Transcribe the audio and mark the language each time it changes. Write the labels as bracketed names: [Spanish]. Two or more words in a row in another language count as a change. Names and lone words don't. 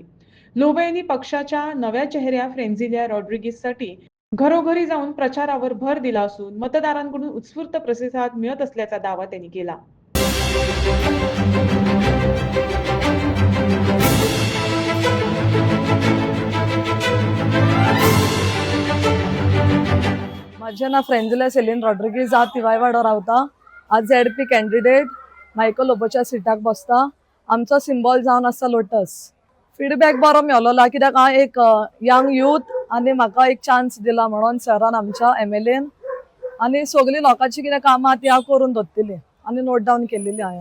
[Marathi] लोबो यांनी पक्षाच्या नव्या चेहऱ्या फ्रेन्झिलिया रॉड्रिगीससाठी घरोघरी जाऊन प्रचारावर भर दिला असून मतदारांकडून उत्स्फूर्त प्रतिसाद मिळत असल्याचा दावा त्यांनी केला. माझे नाव [Konkani] फ्रेंझिलिया सेलिन रॉड्रिगीज हांव तिवाय वाडो रावता. आज झेडपी कॅन्डिडेट मायकल लोबोच्या सिटाक बसता. आमचो सिंबॉल जावन आसा लोटस. फीडबॅक बरो मेळ्ळो कित्याक हांव एक [English] young youth [Konkani] आनी म्हाका एक चान्स दिला म्हणून सरान आमच्या MLAन आनी सगळी लोकांची कितें कामां ती हांव करून दवरतली आनी [English] note down [Konkani] केलेली हांवें.